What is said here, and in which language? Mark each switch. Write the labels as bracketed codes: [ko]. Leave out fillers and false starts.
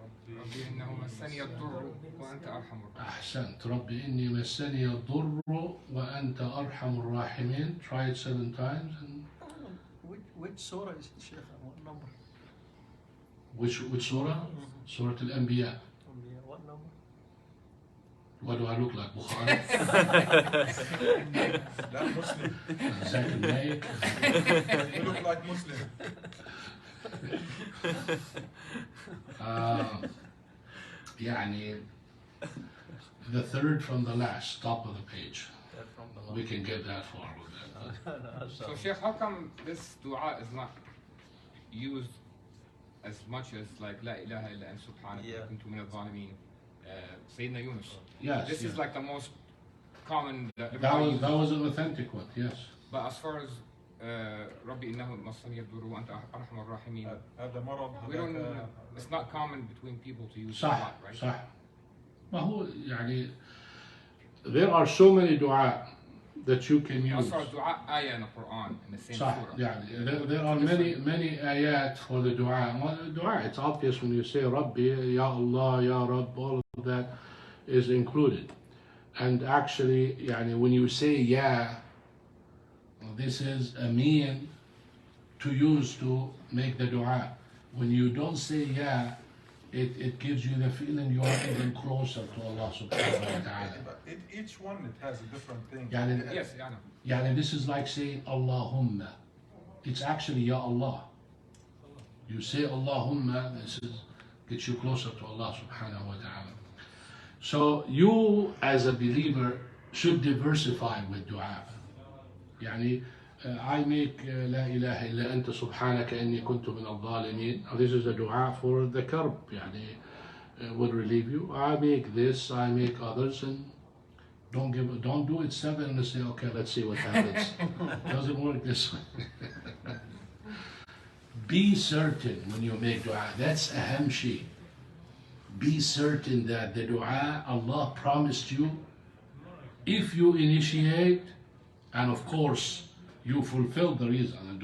[ar] ربي إنه مسني الضر وأنت أرحم الراحمين. أحسنت. ربي إني مسني الضر وأنت أرحم الراحمين. [en] Try it 7 times. And which surah is it, Sheikh? What number? which surah? Surah Al-Anbiya. What number? What do I look like? Bukhari? That Muslim. Zakir Naik? You look like Muslim. يعني the third from the last, top of the page. We can get that far with that. So Sheikh, how come this dua is not used as much as like La ilaha illa anta subhanaka kuntu min al-zalimin? Sayyidina Yunus. Yes. This is like the most common. That was an authentic one, yes. But as far as [ar] ربي إنه مسني الضر وأنت أرحم الراحمين, هذا مرض. [en] we don't. It's not common between people to use [ar] صح [en] that, right? [ar] صح. ما هو يعني [en] there are so many dua that you can use. As far as dua ayah in the Quran in the same [ar] صح. [en] surah. يعني there are many ayat for the dua. Well, dua, it's obvious when you say Rabbi, Ya Allah, Ya Rabb, all of that is included. And actually, يعني when you say Ya, this is a mean to use to make the dua. When you don't say Ya, it gives you the feeling you are even closer to Allah Subhanahu wa Ta'ala. But each one, it has a different thing. [ar] يعني, [en] Yes, I know. يعني this is like saying Allahumma. It's actually Ya Allah. You say Allahumma, this is gets you closer to Allah Subhanahu wa Ta'ala. So you as a believer should diversify with dua. [ar] يعني [en] I make [ar] لا إله إلا أنت سبحانك إني كنت من الظالمين. [en] This is a dua for the karb, يعني would relieve you. I make this, I make others, and don't do it 7 and say, okay, let's see what happens. Doesn't work this way. Be certain when you make dua. That's aham shay. Be certain that the dua Allah promised you, if you initiate, and of course, you fulfill the reason.